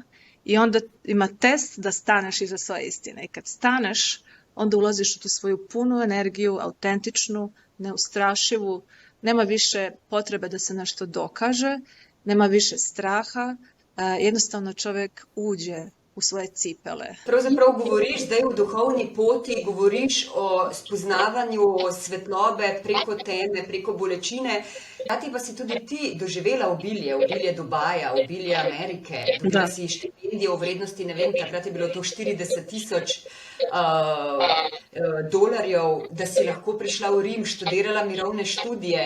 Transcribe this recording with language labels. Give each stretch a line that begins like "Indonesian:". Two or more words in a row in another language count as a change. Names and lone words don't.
Serbian: I onda ima test da staneš iza svoje istine. I kad staneš, onda ulaziš u tu svoju punu energiju, autentičnu, neustrašivu. Nema više potrebe da se nešto dokaže, nema više straha. Jednostavno čovjek uđe u svoje cipele.
Slovenian: Pravzaprav govoriš zdaj v duhovni poti, govoriš o spoznavanju svetlobe preko teme, preko bolečine. Hkrati pa si tudi ti doživela obilje Dubaja, obilje Amerike. Dobila si štipendijo v vrednosti, ne vem, takrat je bilo to 40,000 dolarjev, da si lahko prišla v Rim, študirala mirovne študije.